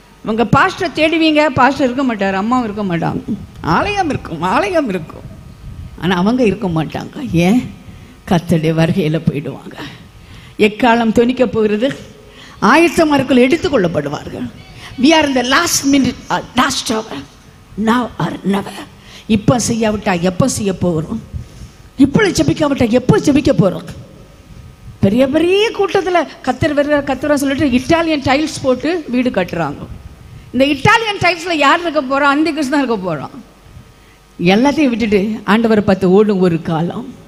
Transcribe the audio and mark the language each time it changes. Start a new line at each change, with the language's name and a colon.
Tamil: உங்கள் பாஸ்டரை தேடுவீங்க, பாஸ்டர் இருக்க மாட்டார், அம்மாவும் இருக்க மாட்டாங்க. ஆலயம் இருக்கும் ஆனால் அவங்க இருக்க மாட்டாங்க. ஏன்? கர்த்தருடைய வருகையில் போயிடுவாங்க. எக்காலம் துணிக்க போகிறது, ஆயத்தமார்கள் எடுத்துக்கொள்ளப்படுவார்கள்.
English: we are in the last minute, last hour, now or never.
Tamil: இப்போ செய்யாவிட்டா எப்போ செய்ய போகிறோம்? இப்போ ஜெபிக்காவிட்டா எப்போ ஜெபிக்க போகிறோம்? பெரிய பெரிய கூட்டத்தில் கத்தரை சொல்லிட்டு இட்டாலியன் டைல்ஸ் போட்டு வீடு கட்டுறாங்க. இந்த இட்டாலியன் டைல்ஸில் யார் இருக்க போகிறோம்? அந்த கிறிஸ்து தான் இருக்க போகிறோம். எல்லாத்தையும் விட்டுட்டு ஆண்டவரை பார்த்து ஓடும் ஒரு காலம்.